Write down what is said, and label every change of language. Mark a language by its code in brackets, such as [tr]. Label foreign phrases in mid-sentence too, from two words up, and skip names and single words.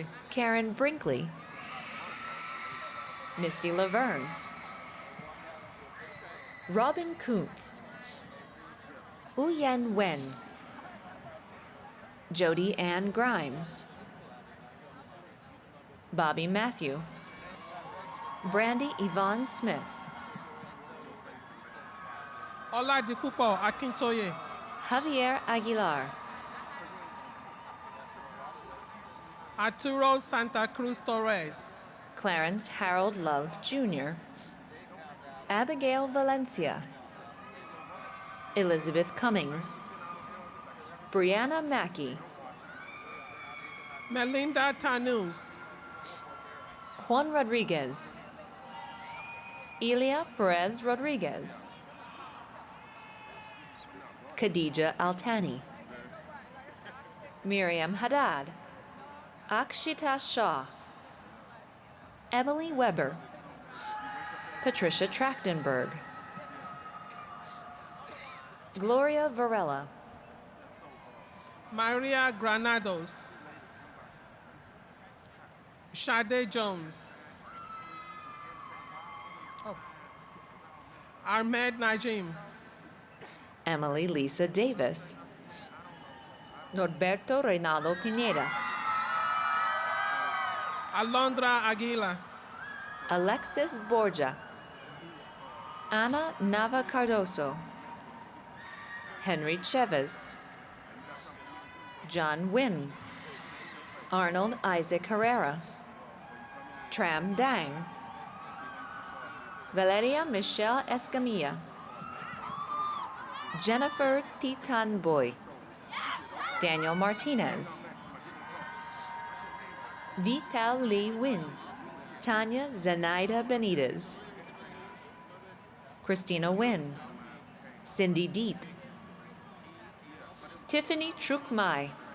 [en] Karen Brinkley, Misty Laverne, Robin Kuntz, Uyen Wen, Jody Ann Grimes, Bobby Matthew, Brandy Yvonne Smith, Oladipupo Akintoye, Javier Aguilar, Arturo Santa Cruz Torres, Clarence Harold Love Jr., Abigail Valencia, Elizabeth Cummings, Brianna Mackey, Melinda Tanus, Juan Rodriguez, Elia Perez Rodriguez, Khadija Altani, Miriam Haddad, Akshita Shah, Emily Weber, Patricia Trachtenberg, Gloria Varela, Maria Granados, Sade Jones, Ahmed Najim, Emily Lisa Davis, Norberto Reynaldo Pineda, Alondra Aguila, Alexis Borja, Ana Nava Cardoso, Henry Chavez, John Wynn, Arnold Isaac Herrera, Tram Dang, Valeria Michelle Escamilla, Jennifer Titan Boy, Daniel Martinez, Vital Lee Wynn, Tanya Zenaida Benitez, Christina Wynn, Cindy Deep, Tiffany Trukmai,